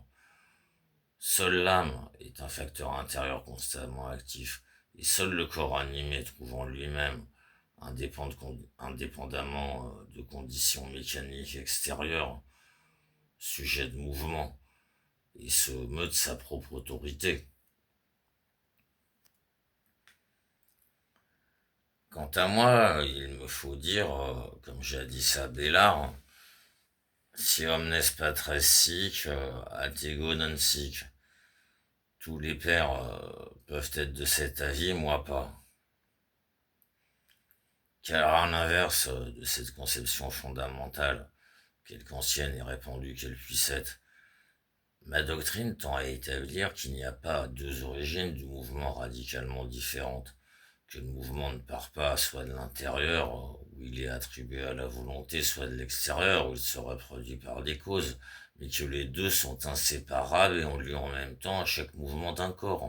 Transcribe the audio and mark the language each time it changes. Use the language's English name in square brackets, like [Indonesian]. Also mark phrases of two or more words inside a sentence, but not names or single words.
[French] Seule l'âme est un facteur intérieur constamment actif, et seul le corps animé trouve en lui-même, indépendamment de conditions mécaniques extérieures, sujet de mouvement, et se meut de sa propre autorité. Quant à moi, il me faut dire, comme jadis Abélard, [Latin] si omnes patres sic, atego non sic. [French] Tous les pères peuvent être de cet avis, moi pas. Car à l'inverse de cette conception fondamentale, quelque ancienne et répandue qu'elle puisse être, ma doctrine tend à établir qu'il n'y a pas 2 origines du mouvement radicalement différentes, que le mouvement ne part pas soit de l'intérieur, où il est attribué à la volonté, soit de l'extérieur, où il se reproduit par des causes, mais que les 2 sont inséparables et ont lieu en même temps à chaque mouvement d'un corps.